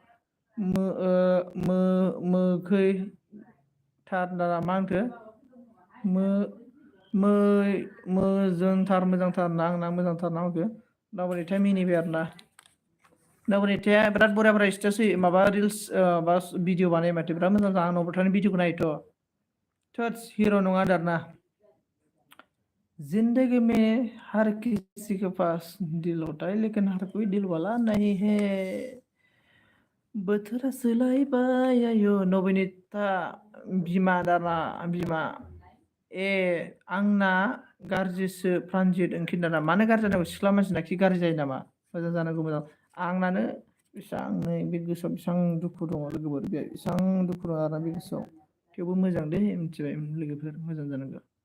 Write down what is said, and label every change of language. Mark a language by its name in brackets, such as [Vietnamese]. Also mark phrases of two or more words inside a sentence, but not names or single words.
[Bodo] मोखै थार दाना मा होनखो मोजांथार ना आंना मोजांथार ना होनखो दावबायनाय मिनिबाय आरोना नबनिताया बिराद बरिया स्टेटास होयो माबा रिल्स बा भिडिअ बानायो माथो बिराद मोजां आं नबनितानि भिडिअखौ नायोथ' थोद हिर' नङा दाना [Hindi] जिंदगी में हर किसी के पास दिल होता है लेकिन हर कोई दिल वाला नहीं है [Bodo] बोथोरा सोलायबाय आयु नबनिता बिमा दाना बिमा आंना गाज्रिसो प्रानजित ओंखि दाना मानो गाज्रि जानांगौ सिख्ला मानसिना खि गाज्रि जायो नामा मोजां जानांगौ मोजां आंनानो बेसेबां बे गोसोआव बेसेबां दुखु दङ लोगोफोर बेसेबां दुखु दङ आरोना बे गोसोआव थेवबो मोजां दे मिथिबाय लोगोफोर मोजां जानांगौ